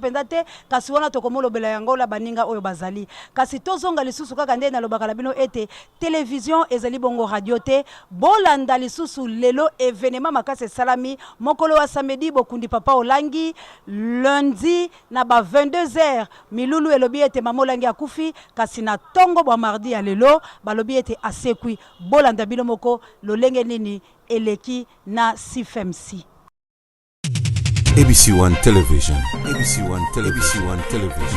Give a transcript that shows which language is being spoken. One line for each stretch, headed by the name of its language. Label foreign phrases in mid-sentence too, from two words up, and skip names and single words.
Lingala: penza te kasi wana tokomolo bela yango la baninga oyo bazali kasi tozonga lisusu kaka ndenge na lobaka la bino ete télévision ezali bongo radio te bolanda lisusu lelo événement makase salami mokolo wa samedi bokundi papa olangi lundi na ba 22h milulu elobi ete mama olangi akufi kasi na tongo bwa mardi ya lelo balobi ete asekwi bolanda bino moko lolenge nini eleki na CFMC. ABC One Television. ABC One Television. ABC One Television.